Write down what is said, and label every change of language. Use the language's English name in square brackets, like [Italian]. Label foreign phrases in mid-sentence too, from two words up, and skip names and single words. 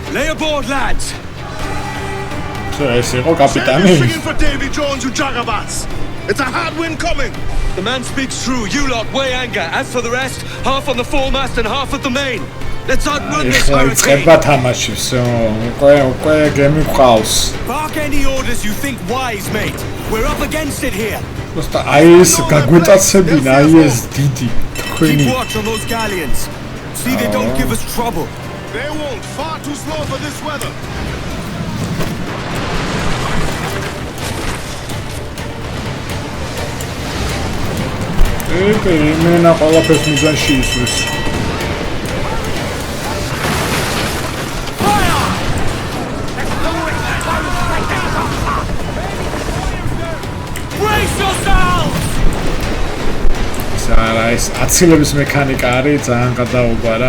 [English] aboard, lads! [Georgian] ეს იყო კაპიტანი. [English] For Davy Jones who Jagabats. It's a hard wind coming. The man speaks true. You lot weigh anchor. As for the rest, half on the foremast and half at the main. Let's outrun this hurricane. [Georgian] თამაში, всё. უკვე გემი ყავს. [English] Bark any orders you think wise, mate. We're up against it here. [Georgian] просто აი ეს გაგვეტაცებინა, აი ეს დიდი თქვენი. [English] Keep watch on those galleons. See they don't give us trouble. They won't. Far too slow for this weather. [Georgian] იმენა ყველაფერს მიზანში ისვრის. ეს აცილების მექანიკა არის ძალიან გადაობა რა.